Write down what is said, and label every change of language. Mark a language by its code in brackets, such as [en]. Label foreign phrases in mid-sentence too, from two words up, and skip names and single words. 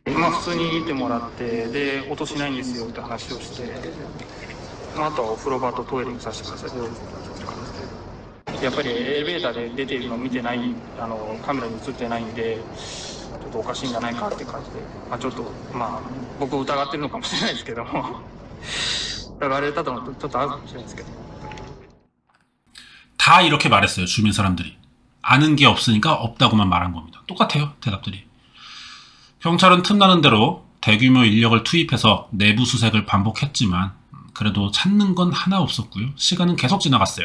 [ja] まあ普通にいてもらってで音しないんですよって話をして、まあ、あとはお風呂場とトイレにさせてくださいって感じで、やっぱりエレベーターで出ているのを見てないカメラに映ってないんでちょっとおかしいんじゃないかって感じで、まあ、ちょっとまあ僕を疑ってるのかもしれないですけども疑われたのとちょっとあるかもしれないですけど [ko] 다 이렇게 말했어요. 주민 사람들이. 아는 게 없으니까 없다고만 말한 겁니다. 똑같아요. 대답들이. 경찰은 틈나는 대로 대규모 인력을 투입해서 내부 수색을 반복했지만 그래도 찾는 건 하나 없었고요. 시간은 계속 지나갔어요.